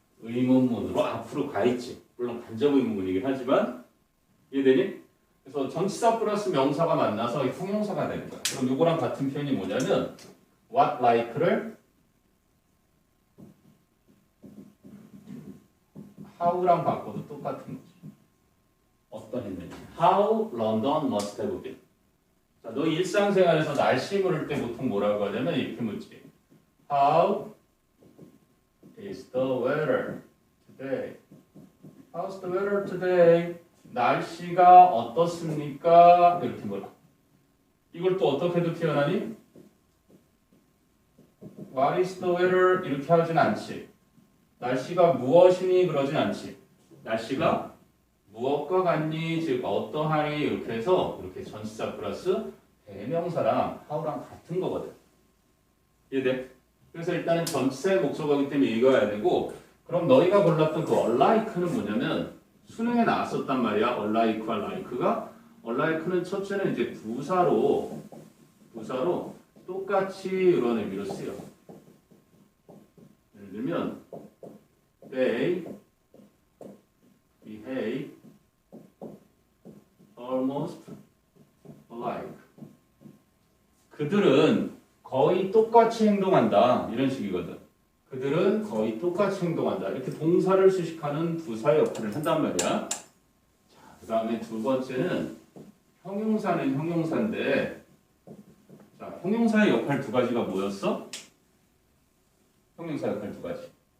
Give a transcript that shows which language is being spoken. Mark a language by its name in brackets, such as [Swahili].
[Korean] 의문문으로 앞으로 가 있지. 물론 간접 의문문이긴 하지만 이해되니? 그래서 전치사 플러스 명사가 만나서 형용사가 되는 거야. 그럼 이거랑 같은 표현이 뭐냐면 what like를 how랑 바꿔도 똑같은 거지. 어떤 했는지. [English] How London must have been. [Korean] 자, 너 일상생활에서 날씨 물을 때 보통 뭐라고 하냐면 이렇게 묻지. [English] How is the weather today? How's the weather today? [Korean] 날씨가 어떻습니까? 이렇게 물어. 이걸 또 어떻게도 표현하니? [English] What is the weather? [Korean] 이렇게 하진 않지. 날씨가 무엇이니? 그러진 않지. 날씨가 무엇과 같니? 즉 어떠하니? 이렇게 해서 이렇게 전치사 플러스 대명사랑 how랑 같은 거거든. 이해돼? 그래서 일단은 전치사의 목적어이기 때문에 읽어야 되고, 그럼 너희가 골랐던 그 unlike는 뭐냐면 수능에 나왔었단 말이야. unlike와 like가. unlike는 첫째는 이제 부사로 똑같이 이런 의미로 쓰여. 예를 들면 [English] they behave almost alike. [Korean] 그들은 거의 똑같이 행동한다. 이런 식이거든. 그들은 거의 똑같이 행동한다. 이렇게 동사를 수식하는 부사의 역할을 한단 말이야. 자, 그 다음에 두 번째는 형용사는 형용사인데, 자, 형용사의 역할 두 가지가 뭐였어? 형용사 역할 두 가지.